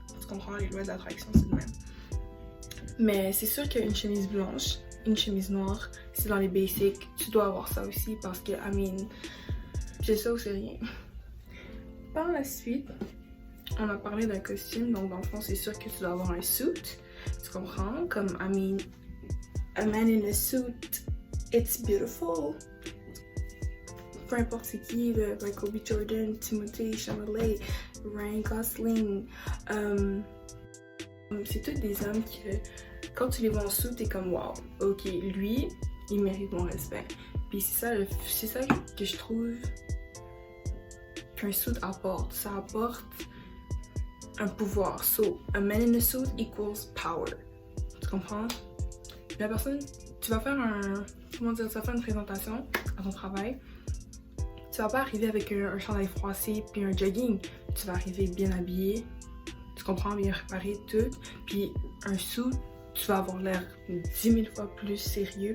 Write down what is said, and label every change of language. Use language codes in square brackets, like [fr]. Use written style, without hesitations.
[fr] Tu comprends, les lois de l'attraction, c'est le même. Mais c'est sûr qu'une chemise blanche, une chemise noire, c'est dans les basics. Tu dois avoir ça aussi parce que, [en] I mean, [fr] c'est ça ou c'est rien. Par la suite, on a parlé d'un costume, donc dans le fond, c'est sûr que tu dois avoir un suit. Tu comprends? [en] Comme, I mean, a man in a suit, it's beautiful. [fr] Peu importe c'est qui, like Kobe Jordan, Timothée Chalamet, Ryan Gosling, c'est tous des hommes que quand tu les vois en suit, t'es comme wow, ok, lui, il mérite mon respect. Puis c'est ça que je trouve qu'un suit apporte. Ça apporte un pouvoir. [en] So, a man in a suit equals power. [fr] Tu comprends? La personne, tu vas faire tu vas faire une présentation à ton travail. Tu vas pas arriver avec un chandail froissé puis un jogging. Tu vas arriver bien habillé, tu comprends, bien préparé, tout. Puis un suit, tu vas avoir l'air 10 000 fois plus sérieux.